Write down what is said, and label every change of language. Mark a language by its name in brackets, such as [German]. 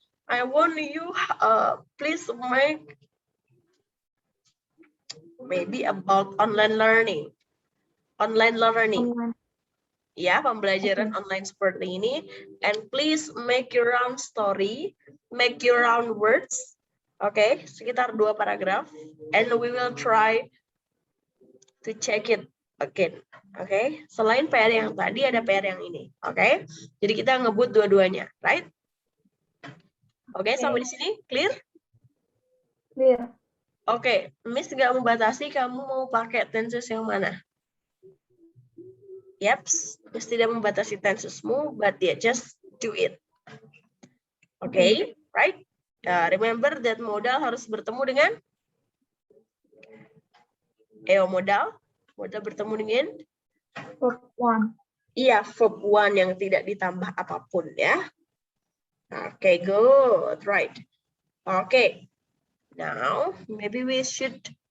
[English] I want you please make maybe about online learning. Online learning. [Indonesian] Ya, pembelajaran online seperti ini. [English] And please make your own story, make your own words. [Indonesian] Oke, sekitar 2 paragraf. [English] And we will try to check it again. [Indonesian] Oke, selain PR yang tadi ada PR yang ini. Oke, jadi kita ngebut dua-duanya, right? Oke, sampai di sini clear? [English] Clear. [Indonesian] Oke, Miss nggak membatasi kamu mau pakai tenses yang mana. Yaps, Miss tidak membatasi tensesmu, [English] but yeah, just do it. Oke, right? [Indonesian] Remember that modal harus bertemu dengan modal bertemu dengan [English] Verb 1. [Indonesian] Iya, verb 1 yang tidak ditambah apapun ya. [English] Oke, good, right. Oke, now maybe we should